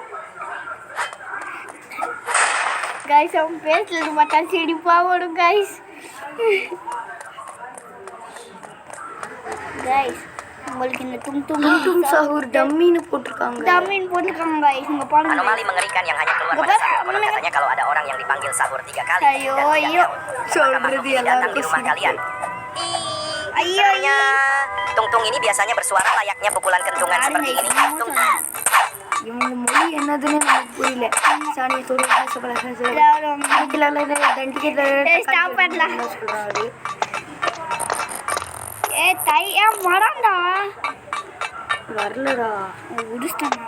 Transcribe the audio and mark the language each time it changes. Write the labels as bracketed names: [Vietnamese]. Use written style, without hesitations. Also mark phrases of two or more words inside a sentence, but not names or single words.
[Tamil] கைஸ். அவன் பேசுறது பார்த்தா சிரிப்பாக வரும் கைஸ். கைஸ் உங்களுக்கு இந்த டும் டும் டும் சஹூர் டம்மின்னு போட்டிருக்காங்க. கைஸ். இங்க பாருங்க. [Indonesian] Anomali mengerikan yang hanya keluar pada saat konon katanya kalau ada orang yang dipanggil sahur 3 kali Ayo, dan tidak ayo. nyaut, maka makhluk ini datang di rumah kalian. Sebenarnya tung-tung ini biasanya bersuara layaknya pukulan kentungan seperti ini. Tung. [Tamil] இவங்க மொழி என்னதுன்னு எனக்கு புரியல. சாணியை சொல்லி சொல்றாரு. ஏ தையா வரண்டா வரலடா உடிச்சிட்டானா.